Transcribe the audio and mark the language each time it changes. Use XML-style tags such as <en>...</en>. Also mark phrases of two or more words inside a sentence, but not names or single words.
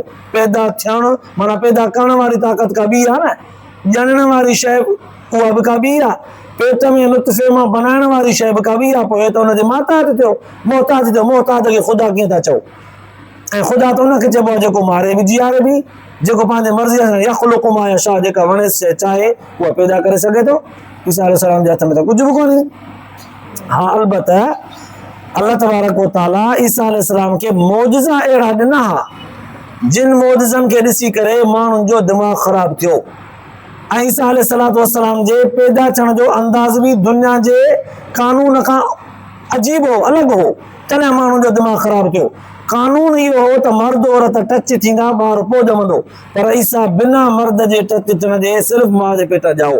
<sd>पैदा थियणु माना पैदा करण वारी ताक़त का ॿी आहे न, ॼणण वारी शइ उहा बि का ॿी आहे, पेट में नुतफ़े मां बनाइण वारी शइ बि का ॿी आहे। पोइ त हुनजे माताहत थियो, मोहताज थियो। मोहताज खे ख़ुदा कीअं था चओ? ऐं ख़ुदा त उनखे चइबो आहे जेको मारे बि जीआरे बि, जेको पंहिंजे मर्ज़ीअ सां</sd> <ar>يخلق ما يشاء,</ar> <sd>जेका वणे शइ चाहे उहा पैदा करे सघे थो। ईसा अलैहिस्सलाम जे हथ में त कुझु बि कोन्हे। हा, अलबत</sd> <ar>الله تبارك وتعالى</ar> <sd>ईसा अलैहिस्सलाम खे मौजज़ा अहिड़ा ॾिना हा जिन मौजज़नि खे ॾिसी करे माण्हुनि जो दिमाग़ ख़राब थियो। ऐं ईसा अलैहिस्सलाम जे पैदा थियण जो अंदाज़ बि दुनिया जे कानून खां अजीब हो, अलॻि हो। तॾहिं माण्हुनि जो दिमाग़ ख़राब थियो। कानून इहो हो त मर्द औरत टच थींदा, ॿार पोइ ॼमंदो, पर ईसा बिना मर्द जे टच थियण जे सिर्फ़ु माउ जे पेट ॼाओ।</sd>